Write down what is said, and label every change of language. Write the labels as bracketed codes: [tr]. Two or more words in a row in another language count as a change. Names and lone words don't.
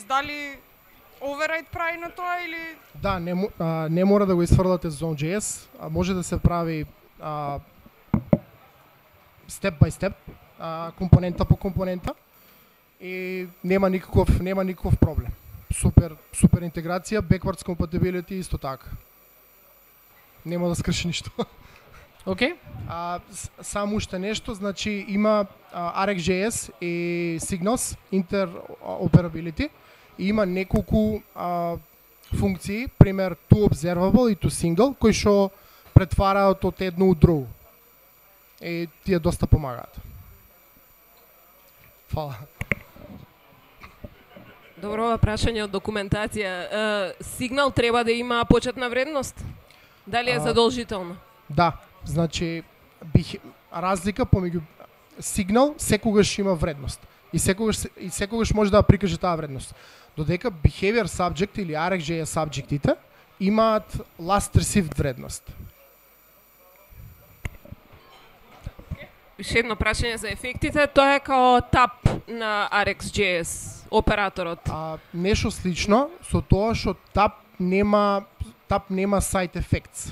[mk] Дали override прави на тоа или Да, не мора да го изфрлате Zone.js, а може да се прави [en] step by step, [mk] компонента по компонента и нема никаков проблем. Супер интеграција, [en] backwards compatibility [mk] исто така. Нема да скрши ништо. Окей. Само уште нешто, значи има RxJS и [en] Signals interoperability [mk] и има неколку функции, пример [en] to observable [mk] и [en] to single, [mk] кои што претвараат од едно од друго. И тие доста помагаат. Фала. Добро, ова прашање од документација. Сигнал треба да има почетна вредност? Дали е задолжително? Да, значи разлика помеѓу сигнал секогаш има вредност и секогаш може да прикаже таа вредност. Додека [en] behavior subject [mk] или RxJS subjectите имаат [en] last received [mk] вредност. Уште едно прашање за ефектите, тоа е као тап на RxJS операторот. Нешто слично со тоа што тап нема [en] side effects.